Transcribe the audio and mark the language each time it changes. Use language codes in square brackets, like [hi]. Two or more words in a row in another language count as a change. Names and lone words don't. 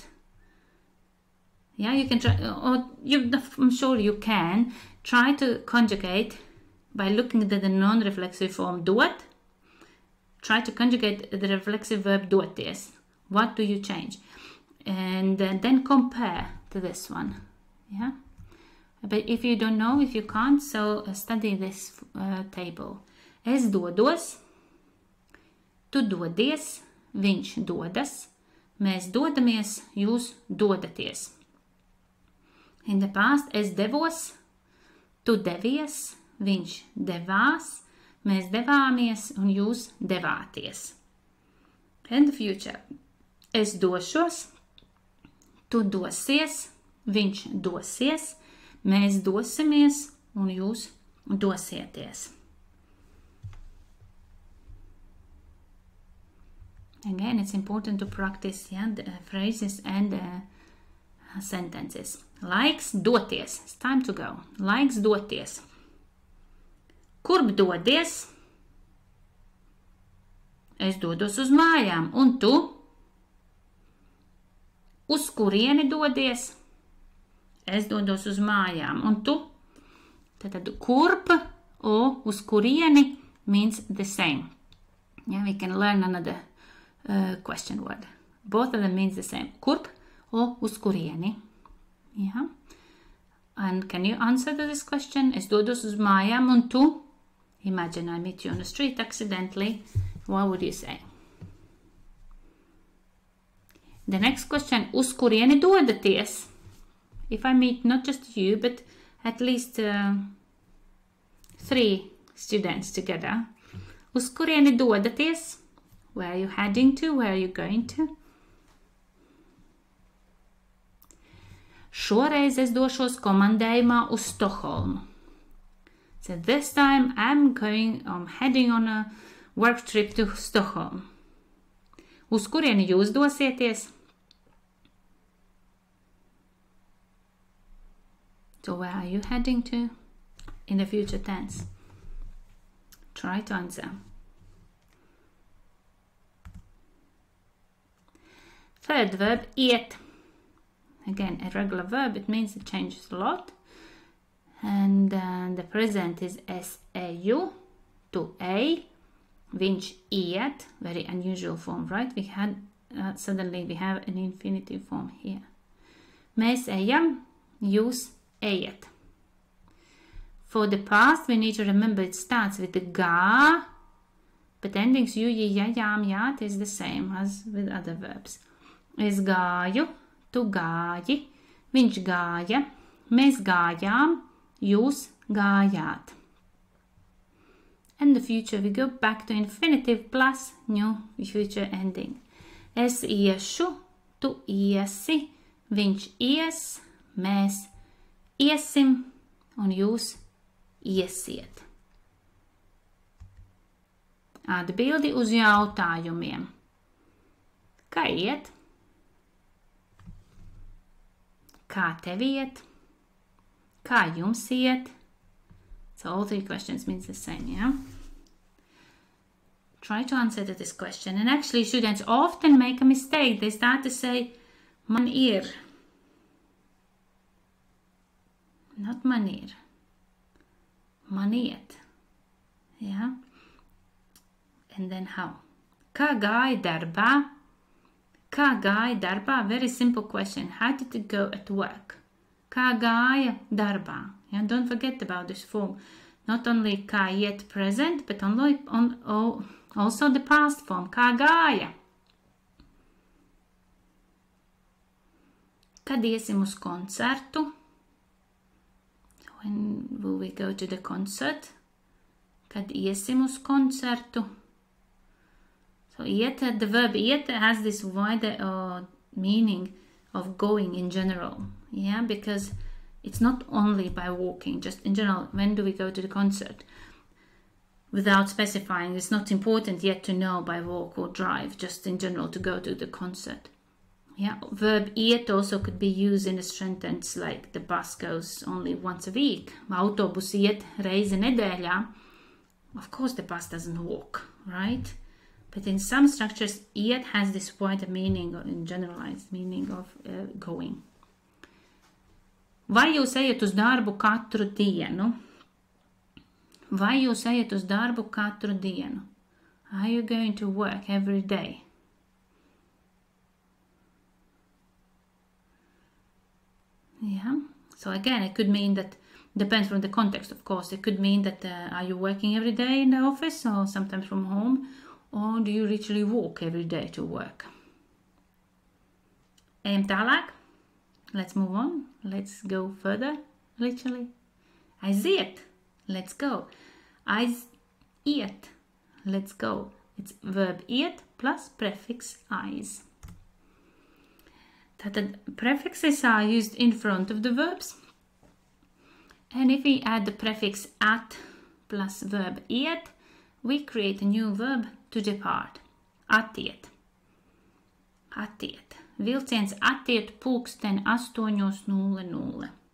[en] Yeah, you can try, or I'm sure you can try to conjugate by looking at the non-reflexive form dot. Try to conjugate the reflexive verb doties. What do you change? And then compare to this one. Yeah. But if you don't know, if you can't, so study this table. [lv] Es dodos, tu dodies, viņš dodas, mēs dodamies, jūs dodaties. [en] In the past, [lv] es devos, tu devies, viņš devās, mēs devāmies un jūs devāties. [en] In the future, [lv] es došos, tu dosies, viņš dosies, mēs dosimies un jūs dosieties. [en] Again, it's important to practice the phrases and sentences. [lv] Laiks doties. [en] It's time to go. [lv] Laiks doties. Kurp dodies? Es dodos uz mājām. Un tu? Uz kurieni dodies? Es dodos uz mājām. Un tu? Tad kurp or uz kurieni [en] means the same. Yeah, we can learn another question word. Both of them means the same. [lv] Kurp or uz kurieni. [en] Yeah. And can you answer to this question? [lv] Es dodos uz mājām un tu? [en] Imagine I meet you on the street accidentally. What would you say? The next question, [lv] uz kurieni dodaties? [en] If I meet not just you, but at least 3 students together. [lv] Uz kurieni dodaties? [en] Where are you heading to? Where are you going to? [lv] Šoreiz es došos komandējumā uz Stokholmu. [en] So this time I'm heading on a work trip to Stockholm. [lv] Uz kurieni jūs dosieties? [en] So where are you heading to? In the future tense. Try to answer. Third verb, iet. Again, a regular verb, it means it changes a lot. And the present is S-A-U to A. [lv] Viņš iet, [en] very unusual form, right? Suddenly we have an infinitive form here. [lv] Mēs ejam, jūs ejat. [en] For the past, we need to remember it starts with the gā, but endings ju, ja, jām, jāt is the same as with other verbs. [lv] Es gāju, tu gāji, viņš gāja, mēs gājām, jūs gājāt. [en] And the future, we go back to infinitive plus new future ending. [lv] Es iešu, tu iesi, viņš ies, mēs iesim, un jūs iesiet. Atbildi uz jautājumiem. Kā iet? Kā tev iet? Kā jums iet? [en] So all three questions means the same, yeah? Try to answer to this question. And actually, students often make a mistake. They start to say, [lv] man ir. Not man ir. Man iet. [en] Yeah? And then how? [lv] Kā gāja darbā? Kā gāja darbā? [en] Very simple question. How did it go at work? [lv] Kā gāja darbā? [en] Yeah, don't forget about this form. Not only [lv] kā iet [en] present, but also the past form. [lv] Kā gāja? Kad iesim uz koncertu? [en] When will we go to the concert? [lv] Kad iesim uz koncertu? [en] So iet, the verb iet has this wider meaning of going in general. Yeah, because it's not only by walking, just in general, when do we go to the concert? Without specifying, it's not important yet to know by walk or drive, just in general to go to the concert. Yeah, verb iet also could be used in a sentence like the bus goes only once a week. [lv] Autobus iet reizi nedēļā. [en] Of course the bus doesn't walk, right? But in some structures, iet has this wider meaning, or in generalized meaning of going. [lv] Vai jūs ejat uz darbu katru dienu? Vai jūs ejat uz darbu katru dienu? [en] Are you going to work every day? Yeah. So again, it could mean that, depends from the context, of course. It could mean that are you working every day in the office or sometimes from home? Or do you literally walk every day to work? [lv] Ejam tālāk. [en] Let's move on. Let's go further, literally. Aiziet. Let's go. Aiziet. Let's go. It's verb iet plus prefix aiz. Tātad prefixes are used in front of the verbs. And if we add the prefix at plus verb iet, we create a new verb to depart. [lv] Attiet. Attiet. Vilciens attiet pulksten 8:00.